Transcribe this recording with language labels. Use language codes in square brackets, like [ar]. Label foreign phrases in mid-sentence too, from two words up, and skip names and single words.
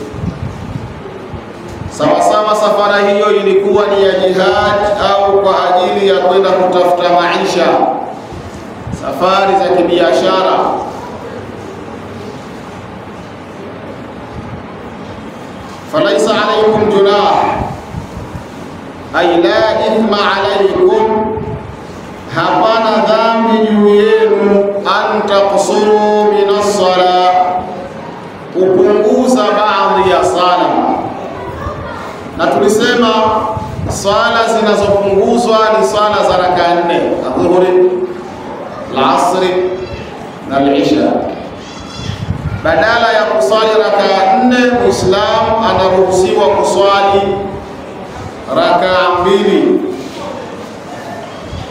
[sw] Sawasawa safara hiyo ilikuwa ni ya jihad au kwa ajili ya kwenda kutafuta maisha, safari za kibiashara. [ar] فليس عليكم جناح أي لا إثم عليكم, [sw] hapana dhambi juu yenu, [ar] أن تقصروا من الصلاة, [sw] kupunguza baadhi ya sala. Na tulisema swala zinazopunguzwa ni swala za rakaa 4, adhuhuri, al-asri na al-isha. Badala ya kuswali rakaa 4, Muislamu anaruhusiwa kuswali rakaa 2.